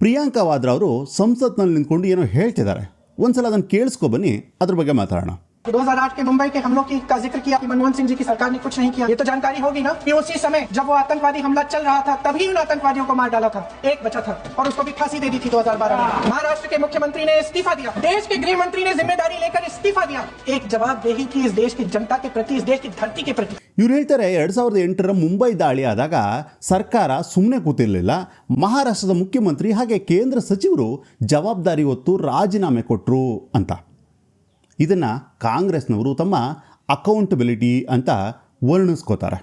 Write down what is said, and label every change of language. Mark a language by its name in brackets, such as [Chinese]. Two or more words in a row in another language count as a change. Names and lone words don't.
[Kannada] ಪ್ರಿಯಾಂಕಾ ವಾದ್ರಾ ಅವರು ಸಂಸತ್ನಲ್ಲಿ ನಿಂತ್ಕೊಂಡು ಏನೋ ಹೇಳ್ತಿದ್ದಾರೆ. ಒಂದ್ಸಲ ಅದನ್ನು ಕೇಳಿಸ್ಕೊ ಬನ್ನಿ, ಅದ್ರ ಬಗ್ಗೆ ಮಾತಾಡೋಣ. [Hindi] 2008 के मुंबई के हमलों का जिक्र किया कि मनमोहन सिंह जी की सरकार ने कुछ नहीं किया. ये तो जानकारी होगी ना कि उसी समय जब वो आतंकवादी हमला चल रहा था तभी उन आतंकवादियों को मार डाला था. एक बचा था और उसको भी फांसी दे दी थी 2012 में. महाराष्ट्र के मुख्यमंत्री ने इस्तीफा दिया. देश के गृह मंत्री ने जिम्मेदारी लेकर इस्तीफा दिया. एक जवाबदेही थी इस देश की जनता के प्रति, इस देश की धरती के प्रति. [Kannada] ಇವ್ರು ಹೇಳ್ತಾರೆ 2008ರ ಮುಂಬೈ ದಾಳಿ ಆದಾಗ ಸರ್ಕಾರ ಸುಮ್ಮನೆ ಕೂತಿರಲಿಲ್ಲ. ಮಹಾರಾಷ್ಟ್ರದ ಮುಖ್ಯಮಂತ್ರಿ ಹಾಗೆ ಕೇಂದ್ರ ಸಚಿವರು ಜವಾಬ್ದಾರಿ ಹೊತ್ತು ರಾಜೀನಾಮೆ ಕೊಟ್ಟರು ಅಂತ. ಇದನ್ನು ಕಾಂಗ್ರೆಸ್ನವರು ತಮ್ಮ ಅಕೌಂಟಬಿಲಿಟಿ ಅಂತ ವರ್ಣಿಸ್ಕೋತಾರೆ.